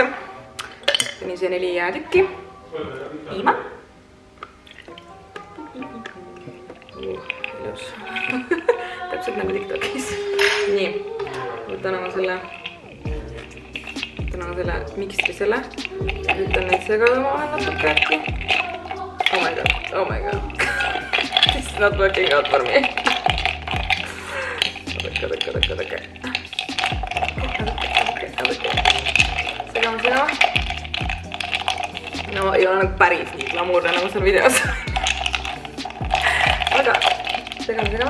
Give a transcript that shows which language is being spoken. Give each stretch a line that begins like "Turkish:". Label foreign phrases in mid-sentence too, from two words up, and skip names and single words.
Estonian: Nii see 4 jäätükki. Piima. Ilus. Täpselt nagu TikTokis. Nii. Võtan oma selle mikstri selle. Üritan neid segada vahel natuke äkki.
English: Oh my god. This is not working out for me.
Estonian: Oodake. Segame. No ei ole nagu päris nii glamuurne nagu seal videos. Aga segame.